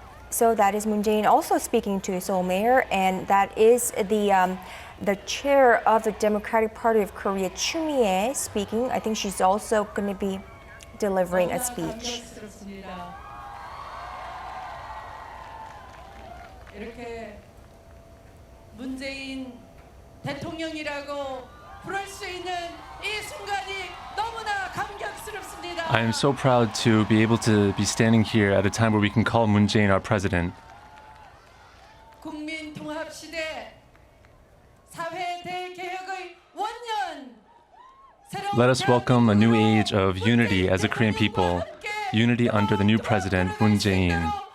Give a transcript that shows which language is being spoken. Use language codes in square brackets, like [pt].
[en] So that is Moon Jae-in also speaking to Seoul Mayor, and that is the chair of the Democratic Party of Korea, Choo Mi-ae, speaking. I think she's also going to be delivering a speech. [ko] 이렇게 문재인 대통령이라고 부를 수 있는 이 순간이 너무나 감격스럽습니다. [en] I am so proud to be able to be standing here at a time where we can call Moon Jae-in our president. [ko] 국민 통합 시대 사회 대개혁의 원년. [en] Let us welcome a new age of unity as a Korean people, unity under the new president, Moon Jae-in.